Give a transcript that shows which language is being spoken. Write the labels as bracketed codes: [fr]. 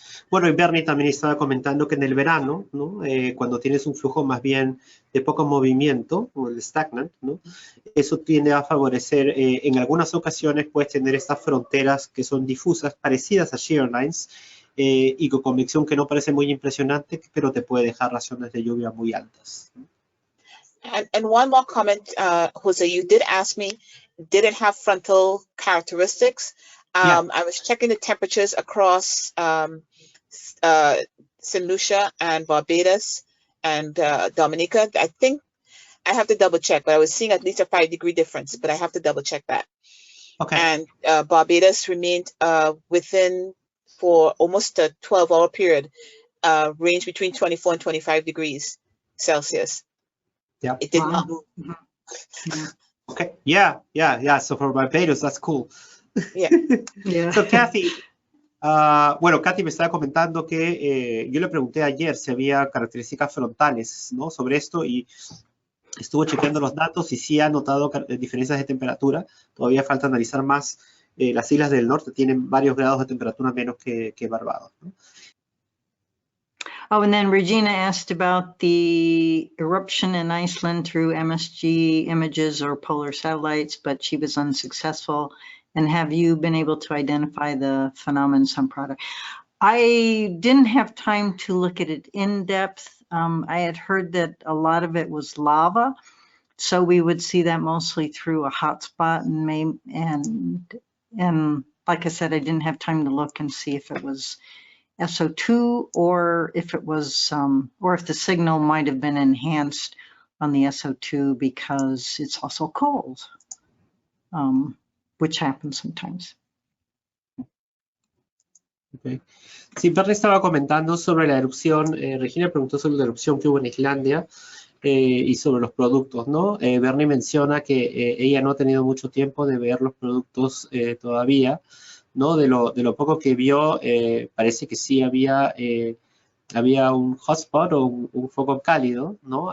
[en] Bueno, y Bernie también estaba comentando que en el verano, ¿no? Cuando tienes un flujo más bien de poco movimiento, o el stagnant, ¿no? Eso tiende a favorecer, en algunas ocasiones puedes tener estas fronteras que son difusas, parecidas a shear lines, y con convección que no parece muy impresionante, pero te puede dejar razones de lluvia muy altas. And one more comment, Jose, you did ask me, did it have frontal characteristics? Yeah. I was checking the temperatures across St. Lucia and Barbados and Dominica. I think I have to double check, but I was seeing at least a 5-degree difference, but I have to double check that. Okay. And Barbados remained within, for almost a 12-hour period, range between 24 and 25 degrees Celsius. Yeah. It did not move. Okay. Yeah. So for Barbados, that's cool. Yeah. Yeah. [es] So Kathy, bueno, Kathy me estaba comentando que yo le pregunté ayer si había características frontales, ¿no? Sobre esto, y estuvo chequeando los datos y sí ha notado diferencias de temperatura. Todavía falta analizar más. Las islas del norte tienen varios grados de temperatura menos que Barbados, ¿no? [en] Oh, and then Regina asked about the eruption in Iceland through MSG images or polar satellites, but she was unsuccessful. And have you been able to identify the phenomenon in some product? I didn't have time to look at it in depth. I had heard that a lot of it was lava. So we would see that mostly through a hotspot, and like I said, I didn't have time to look and see if it was SO2 or if it was, or if the signal might have been enhanced on the SO2 because it's also cold, which happens sometimes. Okay. [es] Sí, Bernie estaba comentando sobre la erupción, Regina preguntó sobre la erupción que hubo en Islandia y sobre los productos, ¿no? Bernie menciona que ella no ha tenido mucho tiempo de ver los productos todavía, ¿no? De lo poco que vio, parece que sí había un hotspot o un foco cálido, ¿no?